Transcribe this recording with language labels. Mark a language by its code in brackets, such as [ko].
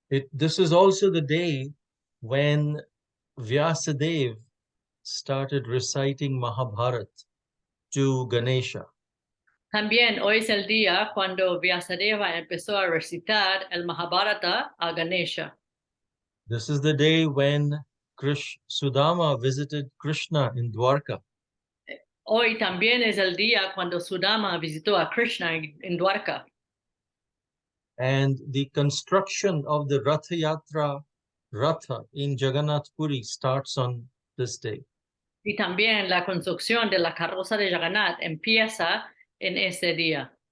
[en] This is also the day when Vyasadeva started reciting Mahabharat to Ganesha. [es] También hoy es el día cuando Vyasadeva empezó a recitar el Mahabharata a Ganesha. [en] This is the day when Sudama visited Krishna in Dwarka. [es] Hoy también es el día cuando Sudama visitó a Krishna en Dwarka. [en] And the construction of the Ratha Yatra Ratha in Jagannath Puri starts on this day. [es] Y también la construcción de la carroza de Jagannath empieza en ese día.